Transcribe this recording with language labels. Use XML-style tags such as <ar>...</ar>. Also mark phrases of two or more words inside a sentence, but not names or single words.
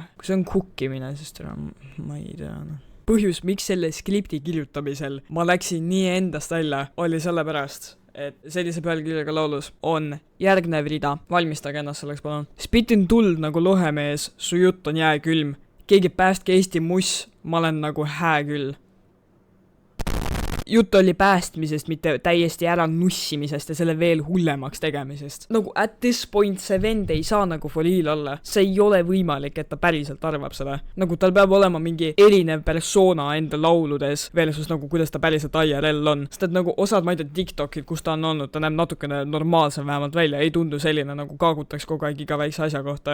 <et>Kui see on kukkimine, siis ma ei tea. Põhjus, miks selle skripti kirjutamisel ma läksin nii endast välja, oli sellepärast, et sellise pealkirjaga laulus on järgnev rida. Valmistage ennast selleks, palun. Spitin tuld nagu lohemees, su jutt on jääkülm. Keegi päästke Eesti muss, ma olen nagu hää küll. jutt oli päästmisest, mitte täiesti ära nussimisest ja selle veel hullemaks tegemisest. Nagu</et> <en>at this point</en> <et>see vend ei saa nagu</et> <en>for real</en> <et>olla. See ei ole võimalik, et ta päriselt arvab seda. Nagu tal peab olema mingi erinev persona enda lauludes versus nagu kuidas ta päriselt IRL on. Sest et nagu osad, ma ei tea, TikTokid, kus ta on olnud, ta näeb natukene normaalsem vähemalt välja, ei tundu selline nagu kaagutaks kogu aeg iga väikse asja kohta.</et>